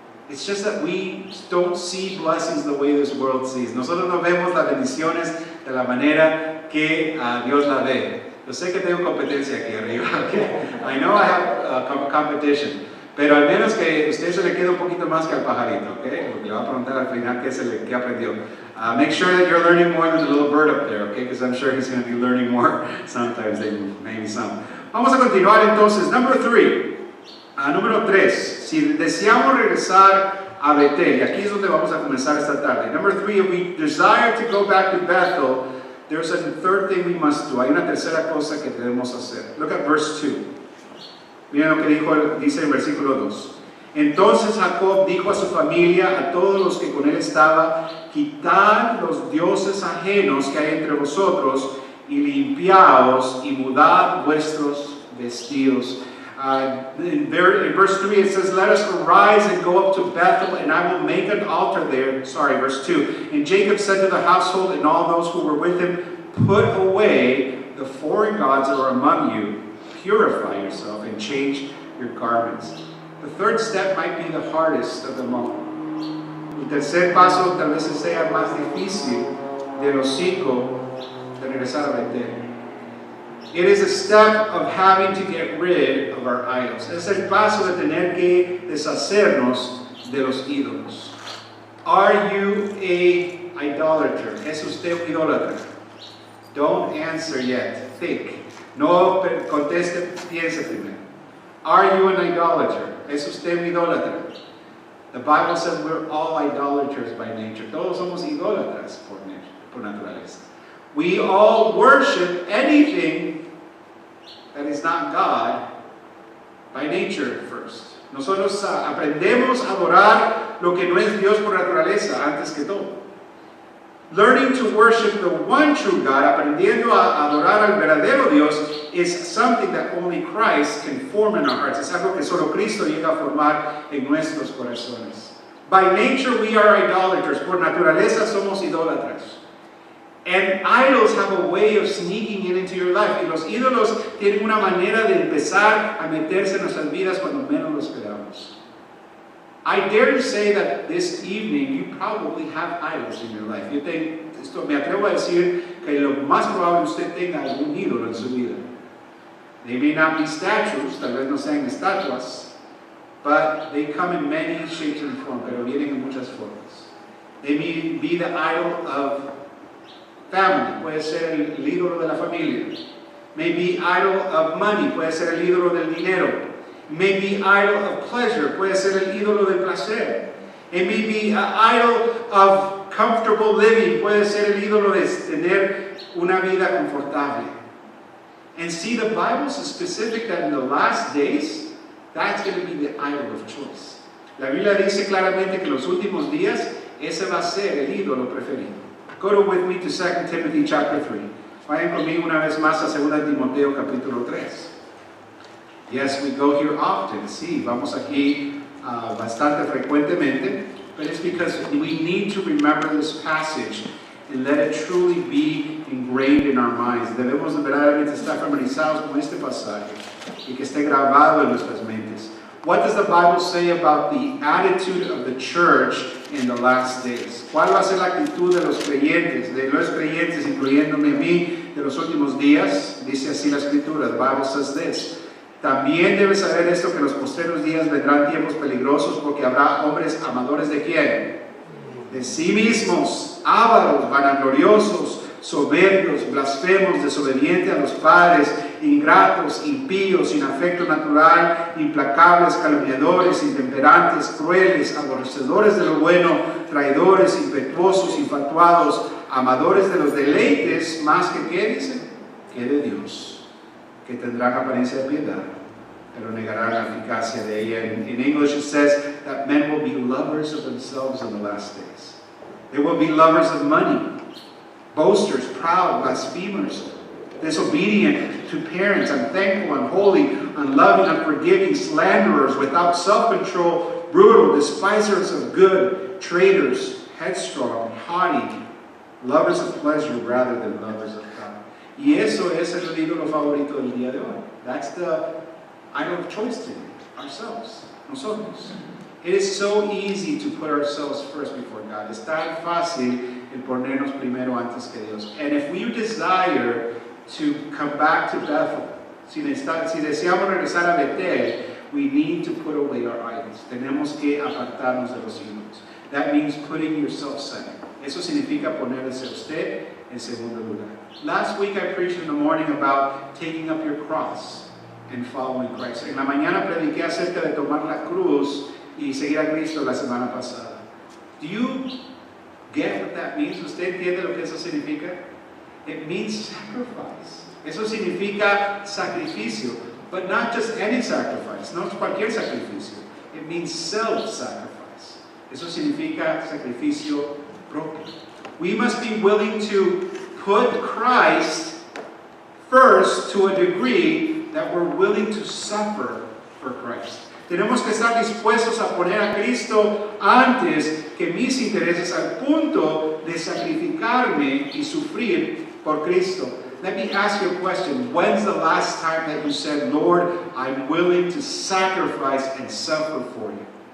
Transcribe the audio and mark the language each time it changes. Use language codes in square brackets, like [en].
[en] It's just that we don't see blessings the way this world sees. [es] Nosotros no vemos las bendiciones de la manera que Dios la ve. Yo sé que tengo competencia aquí arriba. [en] Okay? I know I have competition. [es] Pero al menos que usted se le quede un poquito más que al pajarito, ¿ok? Porque le va a preguntar al final qué aprendió. [en] Make sure that you're learning more than the little bird up there, okay? Because I'm sure he's going to be learning more sometimes than maybe some. [es] Vamos a continuar entonces. [en] Number 3. [es] Número 3. Si deseamos regresar a Betel, y aquí es donde vamos a comenzar esta tarde. [en] Number 3, if we desire to go back to Bethel, there's a third thing we must do. [es] Hay una tercera cosa que debemos hacer. [en] Look at verse 2. [es] Miren lo que dice en versículo 2. Entonces Jacob dijo a su familia, a todos los que con él estaban, quitad los dioses ajenos que hay entre vosotros y limpiaos y mudad vuestros vestidos. [en] In verse 3 it says, let us arise and go up to Bethel, and I will make an altar there. Sorry, verse 2. And Jacob said to the household and all those who were with him, put away the foreign gods that are among you, purify yourself and change your garments. The third step might be the hardest of them all. [es] El tercer paso tal vez sea más difícil de los 5 de regresar a Betel. [en] It is a step of having to get rid of our idols. [es] Es el paso de tener que deshacernos de los ídolos. [en] Are you a idolater? [es] ¿Es usted un idólatra? [en] Don't answer yet. Think. [es] No conteste, piense primero. [en] Are you an idolater? [es] ¿Es usted un idólatra? [en] The Bible says we're all idolaters by nature. [es] Todos somos idólatras por naturaleza. [en] We all worship anything that is not God by nature first. [es] Nosotros aprendemos a adorar lo que no es Dios por naturaleza antes que todo. [en] Learning to worship the one true God, [es] aprendiendo a adorar al verdadero Dios, [en] is something that only Christ can form in our hearts. [es] Es algo que solo Cristo llega a formar en nuestros corazones. [en] By nature we are idolaters. [es] Por naturaleza somos idólatras. [en] And idols have a way of sneaking into your life. [es] Y los ídolos tienen una manera de empezar a meterse en nuestras vidas cuando menos lo esperamos. [en] I dare to say that this evening you probably have idols in your life. [es] Me atrevo a decir que lo más probable usted tenga algún ídolo en su vida. [en] They may not be statues, [es] tal vez no sean estatuas, [en] but they come in many shapes and forms, [es] pero vienen en muchas formas. [en] They may be the idol of family, [es] puede ser el ídolo de la familia. [en] May be idol of money, [es] puede ser el ídolo del dinero. [en] May be idol of pleasure, [es] puede ser el ídolo del placer. [en] It may be an idol of comfortable living, [es] puede ser el ídolo de tener una vida confortable. [en] And see, the Bible is specific that in the last days, that's going to be the idol of choice. [es] La Biblia dice claramente que en los últimos días, ese va a ser el ídolo preferido. [en] Go with me to 2 Timothy chapter 3. [es] Vayan conmigo una vez más a 2 Timoteo capítulo 3. [en] Yes, we go here often. [es] Sí, vamos aquí bastante frecuentemente. [en] But it's because we need to remember this passage and let it truly be ingrained in our minds. [es] Debemos verdaderamente estar familiarizados con este pasaje y que esté grabado en nuestras mentes. [en] What does the Bible say about the attitude of the church in the last days? [es] ¿Cuál va a ser la actitud de los creyentes, incluyéndome a mí, de los últimos días? Dice así la Escritura. [en] The Bible says this. [es] También debes saber esto, que en los postreros días vendrán tiempos peligrosos, porque habrá hombres amadores de ¿quién? De sí mismos, ávaros, vanagloriosos, soberbios, blasfemos, desobedientes a los padres, ingratos, impíos, sin afecto natural, implacables, calumniadores, intemperantes, crueles, aborrecedores de lo bueno, traidores, impetuosos, infatuados, amadores de los deleites, más que ¿qué dice? Que de Dios, que tendrán apariencia de piedad, pero negarán la eficacia de ella. [en] In English it says that men will be lovers of themselves in the last days. They will be lovers of money, boasters, proud, blasphemers, disobedient to parents, unthankful, unholy, unloving, unforgiving, slanderers, without self-control, brutal, despisers of good, traitors, headstrong, haughty, Lovers of pleasure rather than lovers of God. [es] Y eso es el ídolo favorito del día de hoy. [en] That's the idol of choice today. Ourselves. [es] Nosotros. [en] It is so easy to put ourselves first before God. [es] Es tan fácil el ponernos primero antes que Dios. [en] And if we desire to come back to Bethel, [es] si deseamos regresar a Betel, [en] we need to put away our idols. [es] Tenemos que apartarnos de los ídolos. [en] That means putting yourself second. [es] Eso significa ponerse a usted en segundo lugar. [en] Last week I preached in the morning about taking up your cross and following Christ. [es] En la mañana prediqué acerca de tomar la cruz y seguir a Cristo la semana pasada. [en] Do you get what that means? [es] ¿Usted entiende lo que eso significa? [en] It means sacrifice. [es] Eso significa sacrificio. [en] But not just any sacrifice. [es] No cualquier sacrificio. [en] It means self-sacrifice. [es] Eso significa sacrificio propio. [en] We must be willing to put Christ first to a degree that we're willing to suffer for Christ. [es] Tenemos que estar dispuestos a poner a Cristo antes que mis intereses al punto de sacrificarme y sufrir por Cristo. [en] Let me ask you a question. When's the last time that you said, Lord, I'm willing to sacrifice and suffer for you?